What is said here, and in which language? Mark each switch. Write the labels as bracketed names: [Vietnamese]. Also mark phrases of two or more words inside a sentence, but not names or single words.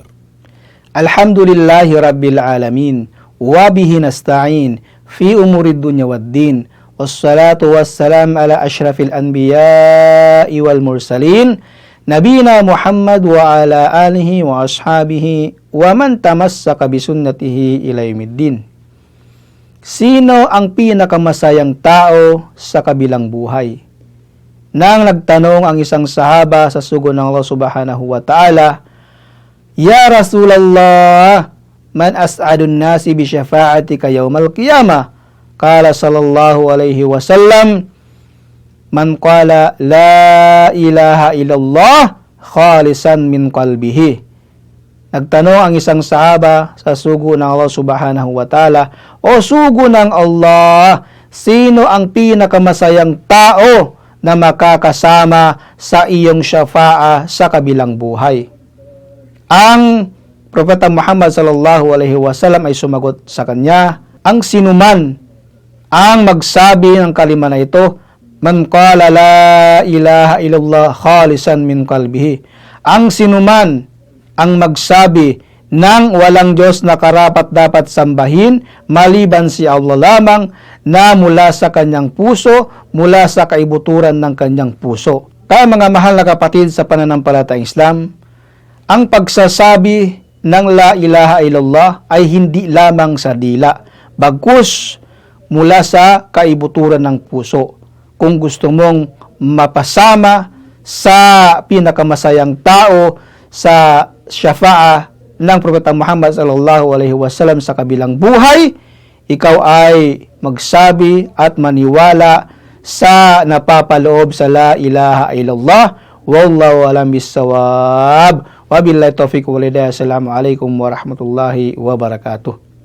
[Arabic] الحمد لله رب العالمين وبه نستعين في أمور الدنيا والدين والصلاة والسلام على أشرف الأنبياء والمرسلين نبينا محمد وعلى آله وأصحابه ومن تمسك بسنته إلى يوم الدين. [Filipino] Sino ang pinakamasayang tao sa kabilang buhay? Nang nagtanong ang isang sahaba sa sugo ng [Arabic] الله سبحانه وتعالى, يا رسول الله من أسعد الناس بشفاعتك يوم القيامة? قال صلى الله عليه وسلم من قال لا إله إلا الله خالصا من قلبه. [Filipino] Nagtanong ang isang sahaba sa sugo ng [Arabic] الله سبحانه وتعالى, [Filipino] O sugo ng Allah, sino ang pinakamasayang tao na makakasama sa iyong syafa'a sa kabilang buhay? Ang Propeta Muhammad [Arabic] صلى الله عليه وسلم [Filipino] ay sumagot sa kanya, ang sinuman ang magsabi ng kalima na ito, [Arabic] من قال لا إله إلا الله خالصا من قلبه. [Filipino] Ang sinuman ang magsabi ng walang Diyos na karapat-dapat sambahin maliban si Allah lamang, na mula sa kanyang puso, mula sa kaibuturan ng kanyang puso. Kaya mga mahal na kapatid sa pananampalatayang Islam, ang pagsasabi ng [Arabic] لا إله إلا الله [Filipino] ay hindi lamang sa dila, bagkus mula sa kaibuturan ng puso. Kung gusto mong mapasama sa pinakamasayang tao sa syafa'a ng Propeta Muhammad [Arabic] صلى الله عليه وسلم [Filipino] sa kabilang buhay, ikaw ay magsabi at maniwala sa napapaloob sa [Arabic] لا إله إلا الله. والله أعلم بالصواب. وبالله التوفيق والهداية السلام عليكم ورحمة الله وبركاته.